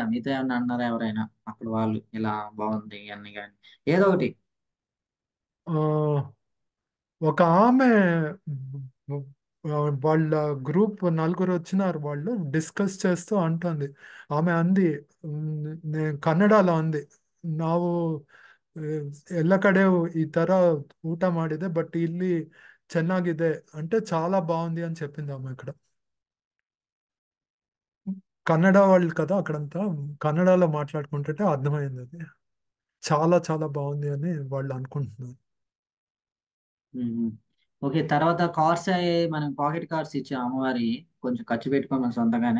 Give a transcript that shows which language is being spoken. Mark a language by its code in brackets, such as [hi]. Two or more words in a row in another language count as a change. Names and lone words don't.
[te] మీతో ఏమన్నా అన్నారా ఎవరైనా అక్కడ వాళ్ళు, ఇలా బాగుంది అన్ని కానీ ఏదో ఒకటి? ఆ, ఒక ఆమె, వాళ్ళ గ్రూప్ నలుగురు వచ్చినారు, వాళ్ళు డిస్కస్ చేస్తూ అంటుంది. ఆమె అంది, నేను కన్నడలో అంది, [kn] ನಾವು ಎಲ್ಲ ಕಡೆ ಈ ತರ ಊಟ ಮಾಡಿದೆ, బట్ ಇಲ್ಲಿ ಚೆನ್ನಾಗಿದೆ [te] అంటే చాలా బాగుంది అని చెప్పింది ఆమె ఇక్కడ. కన్నడ వాళ్ళు కదా అక్కడంతా, కన్నడలో మాట్లాడుకుంటుంటే అర్థమైంది అది. చాలా చాలా బాగుంది అని వాళ్ళు అనుకుంటున్నారు. మ్మ్. ఓకే. తర్వాత కార్డ్స్ అయ్యి మనం [en] pocket cards [te] ఇచ్చాం అమ్మవారి, కొంచెం ఖర్చు పెట్టుకున్నాం సొంతంగానే.